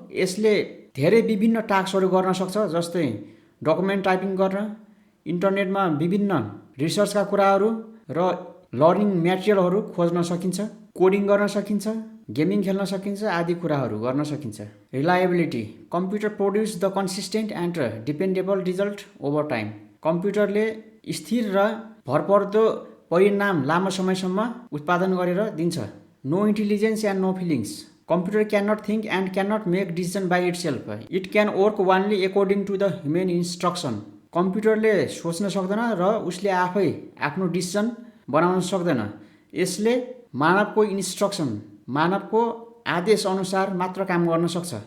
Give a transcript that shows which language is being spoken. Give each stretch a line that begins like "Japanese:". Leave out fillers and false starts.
Nepali: यसले धेरै विभिन्न टास्कहरू गर्न सक्छ, जस्तै डकुमेन्ट टाइपिङ गर्न, इन्टरनेटमा विभिन्न रिसर्चका कुराहरू र लर्निङ म्याटेरियलहरू खोज्न सकिन्छ, कोडिङ गर्न सकिन्छ, गेमिङ खेल्न सकिन्छ आदि कुराहरू गर्न सकिन्छ. Reliability.
English: Computer produce the consistent and dependable result over time.
Nepali: कम्प्युटरले स्थिर र भरपर्दो परिणाम लामो समयसम्म उत्पादन गरेर दिन्छ.
English: No intelligence and no feelings. Computer can not think and can not make decision by itself. It can work only according to the human instruction.
Nepali: कम्प्युटरले सोच्न सक्दैन र उसले आफै आफ्नो डिसिजन बनाउन सक्दैन. यसले मानवको इन्स्ट्रक्सन, मानवको आदेश अनुसार मात्र काम गर्न सक्छ.